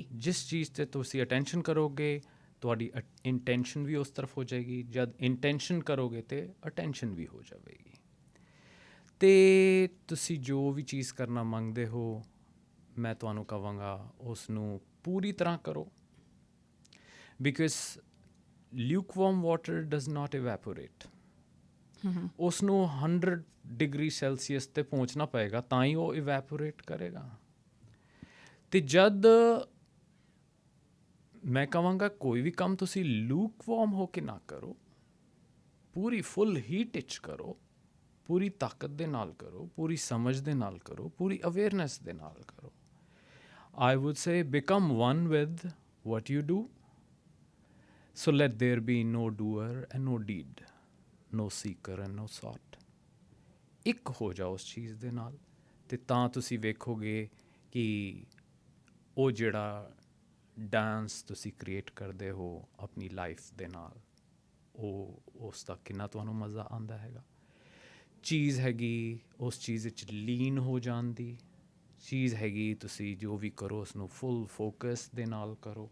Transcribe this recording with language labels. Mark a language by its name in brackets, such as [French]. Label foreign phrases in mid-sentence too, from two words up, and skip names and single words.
[Punjabi] ਜਿਸ ਚੀਜ਼ 'ਤੇ ਤੁਸੀਂ ਅਟੈਂਸ਼ਨ ਕਰੋਗੇ ਤੁਹਾਡੀ ਇੰਟੈਂਸ਼ਨ ਵੀ ਉਸ ਤਰਫ ਹੋ ਜਾਏਗੀ. ਜਦ ਇੰਟੈਂਸ਼ਨ ਕਰੋਗੇ ਤਾਂ ਅਟੈਂਸ਼ਨ ਵੀ ਹੋ ਜਾਵੇਗੀ. ਅਤੇ ਤੁਸੀਂ ਜੋ ਵੀ ਚੀਜ਼ ਕਰਨਾ ਮੰਗਦੇ ਹੋ, ਮੈਂ ਤੁਹਾਨੂੰ ਕਹਾਂਗਾ ਉਸ ਨੂੰ ਪੂਰੀ ਤਰ੍ਹਾਂ ਕਰੋ. [English] ਬਿਕੋਜ਼ lukewarm water does not evaporate. [Punjabi] ਉਸ ਨੂੰ 100 ਡਿਗਰੀ ਸੈਲਸੀਅਸ 'ਤੇ ਪਹੁੰਚਣਾ ਪਏਗਾ ਤਾਂ ਹੀ ਉਹ ਇਵੈਪੋਰੇਟ ਕਰੇਗਾ. ਅਤੇ ਜਦ ਮੈਂ ਕਹਾਂਗਾ ਕੋਈ ਵੀ ਕੰਮ ਤੁਸੀਂ ਲੂਕਵਾਰਮ ਹੋ ਕੇ ਨਾ ਕਰੋ, ਪੂਰੀ [English] full heat [Punjabi] 'ਚ ਕਰੋ, ਪੂਰੀ ਤਾਕਤ ਦੇ ਨਾਲ ਕਰੋ, ਪੂਰੀ ਸਮਝ ਦੇ ਨਾਲ ਕਰੋ, ਪੂਰੀ ਅਵੇਅਰਨੈਸ ਦੇ ਨਾਲ ਕਰੋ। [English] I would say become one with what you do. So let there be no doer and no deed, no seeker and no sought. [Punjabi] ਇੱਕ ਹੋ ਜਾਓ ਉਸ ਚੀਜ਼ ਦੇ ਨਾਲ, ਤੇ ਤਾਂ ਤੁਸੀਂ ਵੇਖੋਗੇ ਕਿ ਉਹ ਜਿਹੜਾ ਡਾਂਸ ਤੁਸੀਂ ਕ੍ਰੀਏਟ ਕਰਦੇ ਹੋ ਆਪਣੀ ਲਾਈਫ ਦੇ ਨਾਲ, ਉਹ ਉਸ ਦਾ ਕਿੰਨਾ ਤੁਹਾਨੂੰ ਮਜ਼ਾ ਆਉਂਦਾ ਹੈਗਾ। ਚੀਜ਼ ਹੈਗੀ ਉਸ ਚੀਜ਼ ਵਿੱਚ ਲੀਨ ਹੋ ਜਾਣ ਦੀ, ਚੀਜ਼ ਹੈਗੀ ਤੁਸੀਂ ਜੋ ਵੀ ਕਰੋ ਉਸਨੂੰ [English] full focus [Punjabi] ਦੇ ਨਾਲ ਕਰੋ।